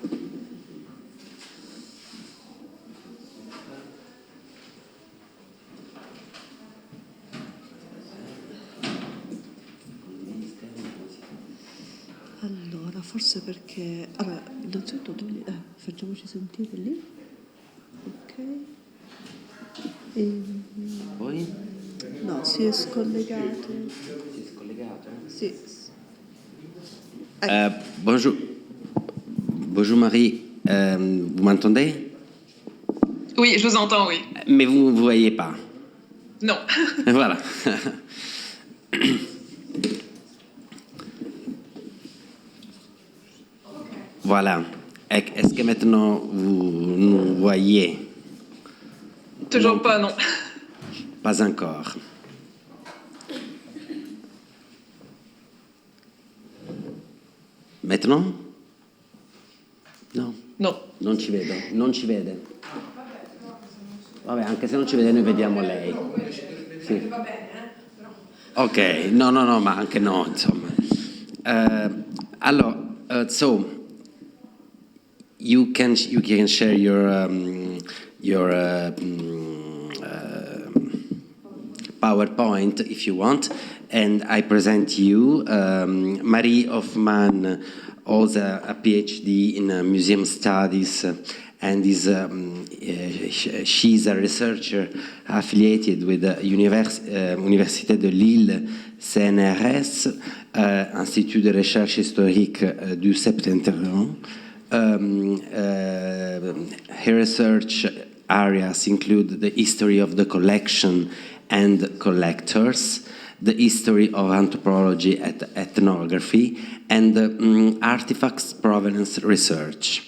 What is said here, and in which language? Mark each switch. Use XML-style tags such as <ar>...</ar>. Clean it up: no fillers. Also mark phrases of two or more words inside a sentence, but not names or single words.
<it>Allora, forse perché... Allora, innanzitutto facciamoci sentire lì. Ok. Poi? No, si è scollegato. Si è scollegato? Sì.</it> <fr>Bonjour. Bonjour Marie. Vous m'entendez? Oui, je vous entends, oui. Mais vous ne voyez pas. Non. Voilà. Voilà. Est-ce que maintenant vous nous voyez? Toujours pas, non. Pas encore. Maintenant?</fr> <it>No. No. Non ci vedo, non ci vede. Vabbè, anche se non ci vede noi vediamo lei. Sì. Ok, no, ma anche no, insomma. Allora,</it> <en>so you can share your PowerPoint if you want, and I present you Marie Hoffman, holds a PhD in museum studies, and she's a researcher affiliated with the Université de Lille, CNRS, Institut de Recherche Historique du Septentrion. Her research areas include the history of the collection and collectors, the history of anthropology and ethnography, and artifacts provenance research.</en>